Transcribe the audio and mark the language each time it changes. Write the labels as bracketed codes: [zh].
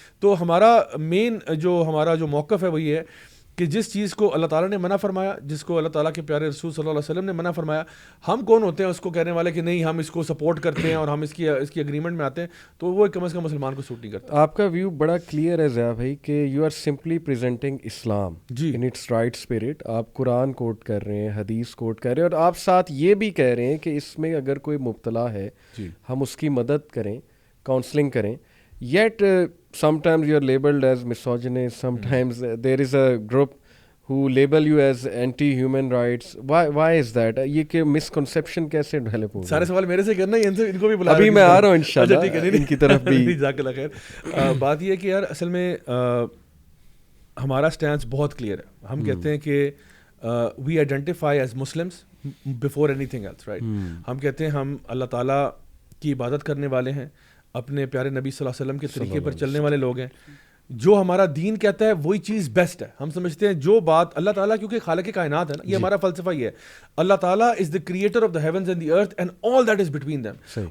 [ur] تو ہمارا مین ہمارا جو موقف ہے وہ یہ ہے کہ جس چیز کو اللہ تعالیٰ نے منع فرمایا, جس کو اللہ تعالیٰ کے پیارے رسول صلی اللہ علیہ وسلم نے منع فرمایا, ہم کون ہوتے ہیں اس کو کہنے والے کہ نہیں ہم اس کو سپورٹ کرتے ہیں اور ہم اس کی اگریمنٹ میں آتے ہیں, تو وہ کم از کم مسلمان کو سوٹ نہیں کرتا. آپ کا ویو بڑا کلیئر ہے ضیاء بھائی کہ [en] You are simply presenting Islam in its right spirit. [ur] آپ قرآن کوٹ کر رہے ہیں, حدیث کوٹ کر رہے ہیں, اور آپ ساتھ یہ بھی کہہ رہے ہیں کہ اس میں اگر کوئی مبتلا ہے ہم اس کی مدد کریں, کاؤنسلنگ کریں. [en] Yet sometimes you are labeled as misogynist, sometimes there is a group who label you as anti-human rights. Why is that? [ur] یہ کہ misconception کیسے ڈیولپ ہو؟ سارے سوال میرے سے کرنا ہے, ان کو بھی بلا, ابھی میں آ رہا ہوں انشاءاللہ ان کی طرف بھی. جزاک اللہ خیر. بات یہ ہے کہ یار اصل میں ہمارا اسٹینس بہت کلیئر ہے. ہم کہتے ہیں کہ [en] we identify as Muslims before anything else, right? [ur] ہم کہتے ہیں ہم اللہ تعالیٰ کی عبادت کرنے والے ہیں, اپنے پیارے نبی صلی اللہ علیہ وسلم کے طریقے پر چلنے والے لوگ ہیں. جو ہمارا دین کہتا ہے وہی چیز بیسٹ ہے. ہم سمجھتے ہیں جو بات اللہ تعالیٰ, کیونکہ خالق کائنات ہے نا, یہ ہمارا فلسفہ یہ ہے, اللہ تعالیٰ [en] Is the creator of the heavens and the earth and all that is between them.